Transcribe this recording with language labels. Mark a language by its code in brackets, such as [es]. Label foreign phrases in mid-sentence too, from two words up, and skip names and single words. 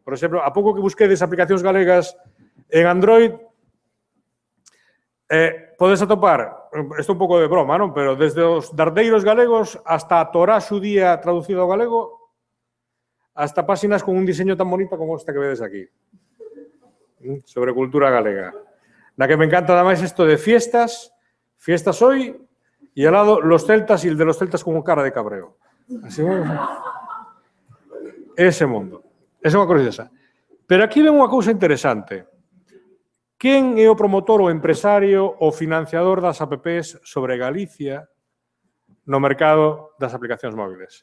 [gl] Por exemplo, a pouco que busquedes aplicacións galegas en Android, podes atopar, isto é un pouco de broma, non? Pero desde os dardeiros galegos hasta a Torá xudía traducido ao galego, hasta páxinas con un diseño tan bonito como esta que vedes aquí, sobre cultura galega. Na que me encanta además isto [es] de fiestas hoy, y al lado los celtas y el de los celtas con cara de cabreo. [gl] Así, ese mundo. Esa é unha curiosa. Pero aquí ven unha cousa interesante. Quen é o promotor, o empresario, o financiador das apps sobre Galicia no mercado das aplicacións móviles?